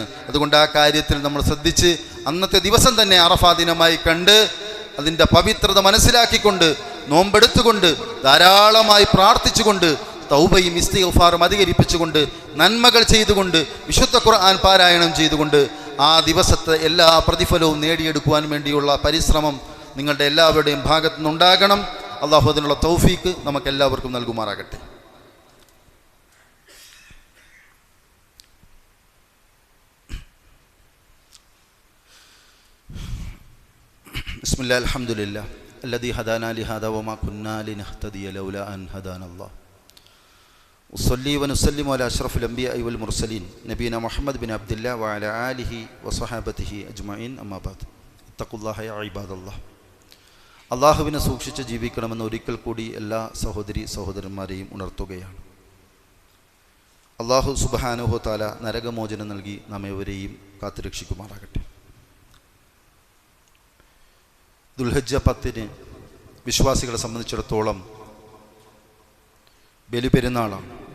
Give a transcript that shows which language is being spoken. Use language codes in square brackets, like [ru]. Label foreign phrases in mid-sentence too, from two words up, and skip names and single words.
[ml] അതുകൊണ്ട് ആ കാര്യത്തിൽ നമ്മൾ ശ്രദ്ധിച്ച് അന്നത്തെ ദിവസം തന്നെ അറഫാ ദിനമായി കണ്ട് അതിൻ്റെ പവിത്രത മനസ്സിലാക്കിക്കൊണ്ട് നോമ്പെടുത്തുകൊണ്ട് ധാരാളമായി പ്രാർത്ഥിച്ചുകൊണ്ട് തൗബയും ഇസ്തിഗ്ഫാറും അധികരിപ്പിച്ചുകൊണ്ട് നന്മകൾ ചെയ്തുകൊണ്ട് വിശുദ്ധ ഖുർആൻ പാരായണം ചെയ്തുകൊണ്ട് ആ ദിവസത്തെ എല്ലാ പ്രതിഫലവും നേടിയെടുക്കുവാൻ വേണ്ടിയുള്ള പരിശ്രമം നിങ്ങളുടെ എല്ലാവരുടെയും ഭാഗത്തു നിന്നുണ്ടാകണം. അള്ളാഹു അതിനുള്ള തൗഫീക്ക് നമുക്കെല്ലാവർക്കും നൽകുമാറാകട്ടെ. [ar] بسم الله الحمد لله الذي هدانا لهذا وما كنا لنهتدي لولا أن هدانا الله وصلي ونسلم على أشرف الأنبياء والمرسلين نبينا محمد بن عبد الله وعلى آله وصحابته أجمعين أما بعد اتقوا الله يا عباد الله. [ml] അള്ളാഹുവിനെ സൂക്ഷിച്ച് ജീവിക്കണമെന്ന് ഒരിക്കൽ കൂടി എല്ലാ സഹോദരന്മാരെയും ഉണർത്തുകയാണ്. [ar] الله سبحانه وتعالى [ml] നരകമോചനം നൽകി നമ്മെവരെയും കാത്തുരക്ഷിക്കുമാറാകട്ടെ. ദുൽഹജ്ജ 10 വിശ്വാസികളെ സംബന്ധിച്ചിടത്തോളം ബലിപെരുന്നാളാണ്.